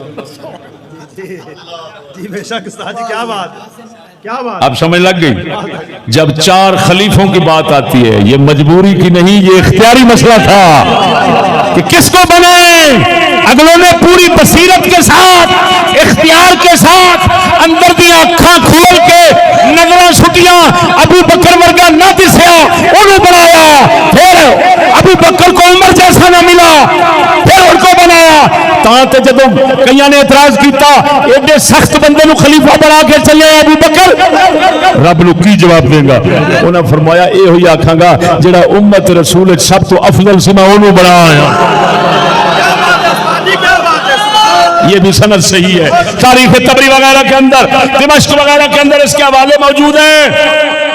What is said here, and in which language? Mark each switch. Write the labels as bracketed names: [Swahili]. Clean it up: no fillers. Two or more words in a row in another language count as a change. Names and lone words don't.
[Urdu] جی بے شک استاد جی کیا بات کیا بات. اب سمجھ لگ گئی جب چار خلیفوں کی بات آتی ہے یہ مجبوری کی نہیں یہ اختیاری مسئلہ تھا کہ کس کو بنائیں. اگلوں نے پوری بصیرت کے ساتھ اختیار کے ساتھ اندر دیا [Punjabi] اکھاں کھول کے نظراں سٹیاں ابو بکر ورگا نہ دسیا انہوں بنایا. [Urdu] پھر ابو بکر کو عمر جیسا نہ ملا پھر ان کو بنایا. [Punjabi] تاں جدوں کئیاں نے اعتراض کیتا ایڈے سخت بندے نو خلیفہ بنا کے چلے ابو بکر رب نو کی جواب دے گا. انہاں فرمایا اے ہوئی آکھاں گا جڑا امت رسول سب تو افضل سی میں انہوں بنایا. [Urdu] یہ بھی سند صحیح ہے. تاریخ طبری وغیرہ کے اندر دمشق وغیرہ کے اندر اس کے حوالے موجود ہیں.